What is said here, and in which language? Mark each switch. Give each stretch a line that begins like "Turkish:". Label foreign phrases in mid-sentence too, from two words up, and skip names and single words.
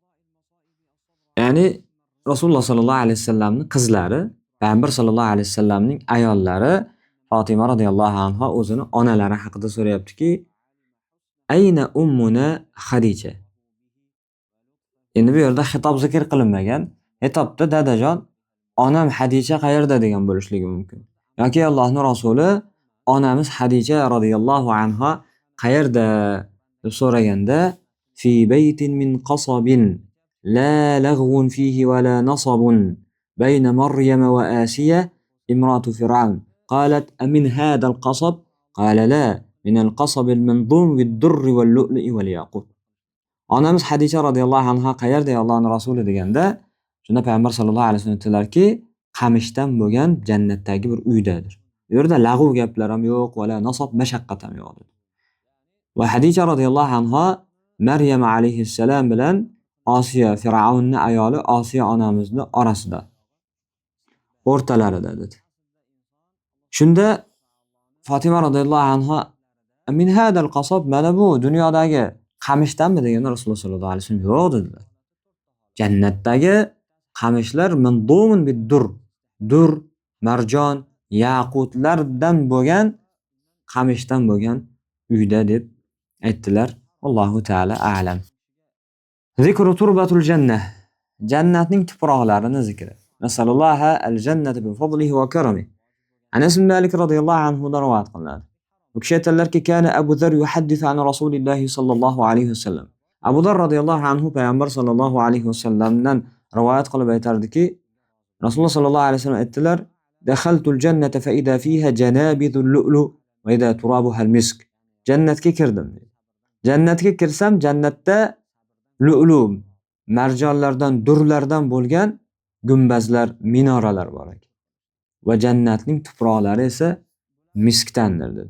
Uzbek: Ya'ni Rasululloh
Arabic: صلى الله عليه وسلم
Uzbek: qizlari, payg'ambar
Arabic: صلى الله عليه وسلم
Uzbek: ayollari Fatima
Arabic: رضي الله عنها
Uzbek: o'zini onalari haqida so'rayaptiki,
Arabic: أين أمنا خديجة.
Uzbek: Endi bu yerda xitob zikr qilinmagan. Xitobda dadajon, onam Xadija qayerda degan bo'lishligi mumkin. Yoki Allohning rasuli onamiz Xadija
Arabic: رضي الله عنها
Uzbek: qayerda deb so'raganda,
Arabic: في بيت من قصب لا لغو فيه ولا نصب بين مريم وآسية امرأة فرعون. قالت أمن هذا القصب؟ قال لا من القصب المنظوم بالدر واللؤلؤ والياقوت.
Uzbek: Onamiz Xadija
Arabic: رضي الله عنها
Uzbek: qayerda Allohning rasuli deganda, shunda payg'ambar
Arabic: صلى الله عليه وسلم
Uzbek: aytdilarki, qamishdan bo'lgan jannatdagi bir uydadir. Bu yerda lag'u gaplar ham yo'q, va nasab mashaqqat ham yo'q. Va Xadija
Arabic: رضي الله عنها
Uzbek: Maryam alayhissalom bilan Osiyo Fir'avnning ayoli Osiyo onamizning orasida, o'rtalarida dedi. Shunda Fatima
Arabic: رضي الله عنها من هذا القصب,
Uzbek: mana bu dunyodagi qamishdanmi deganda Rasululloh
Arabic: صلى الله عليه وسلم
Uzbek: yo'q dedilar. Jannatdagi qamishlar
Arabic: منظوم بالدر,
Uzbek: dur, marjon, yaqutlardan bo'lgan qamishdan bo'lgan uyda deb aytdilar.
Arabic: الله تعالى أعلم. ذكر تربة الجنة.
Uzbek: Jannatning tuproqlarini zikri.
Arabic: نسأل الله الجنة بفضله وكرمه.
Uzbek: Anas ibn Malik
Arabic: رضي الله عنه
Uzbek: dan rivoyat qilinadi. Bu kishi aytadilarki,
Arabic: كان أبو ذر يحدث عن رسول الله صلى الله عليه وسلم.
Uzbek: Abu Dharr
Arabic: رضي الله عنه
Uzbek: payg'ambar
Arabic: صلى الله عليه وسلم
Uzbek: rivoyat qilib aytardiki, Rasululloh
Arabic: صلى الله عليه وسلم
Uzbek: aytdilar,
Arabic: دخلت الجنة فإذا فيها جنابذ اللؤلؤ وإذا ترابها المسك.
Uzbek: Jannatga kirdim. Jannatga kirsam, jannatda lu'lu, marjonlardan, durlardan bo'lgan gumbazlar, minoralar bor ekan. Va jannatning tuproqlari esa miskdandir dedi.